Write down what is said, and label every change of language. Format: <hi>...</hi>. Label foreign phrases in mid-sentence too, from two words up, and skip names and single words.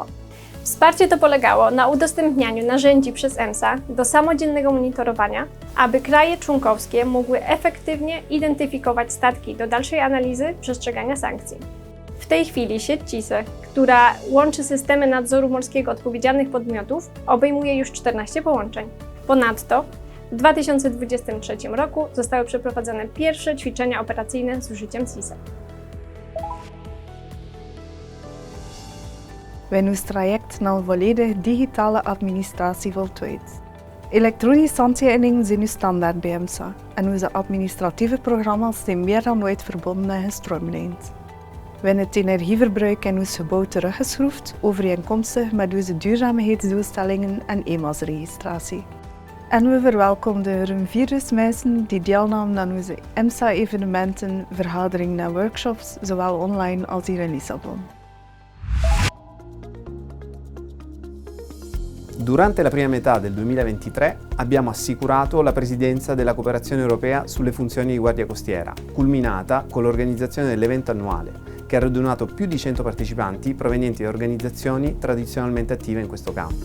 <pl>Wsparcie to polegało na udostępnianiu narzędzi przez EMSA do samodzielnego monitorowania, aby kraje członkowskie mogły efektywnie identyfikować statki do dalszej analizy przestrzegania sankcji. W tej chwili sieć TISE, która łączy systemy nadzoru morskiego odpowiedzialnych podmiotów, obejmuje już 14 połączeń. Ponadto w 2023 roku zostały przeprowadzone pierwsze ćwiczenia operacyjne z użyciem TISE.</pl> <nl>Wij ons traject naar een volledig digitale administratie voltooid. Elektronische handtekeningen zijn nu standaard bij EMSA en onze administratieve programma's zijn meer dan ooit verbonden en gestroomlijnd. We hebben het energieverbruik in ons gebouw teruggeschroefd, overeenkomstig met onze duurzaamheidsdoelstellingen en EMAS-registratie. En we verwelkomden ruim 4.000 mensen die deelnamen aan onze EMSA-evenementen, vergaderingen en workshops, zowel online als hier in Lissabon.</nl> <it>Durante la prima metà del 2023 abbiamo assicurato la presidenza della cooperazione europea sulle funzioni di guardia costiera, culminata con l'organizzazione dell'evento annuale, che ha radunato più di 100 partecipanti provenienti da organizzazioni tradizionalmente attive in questo campo.</it>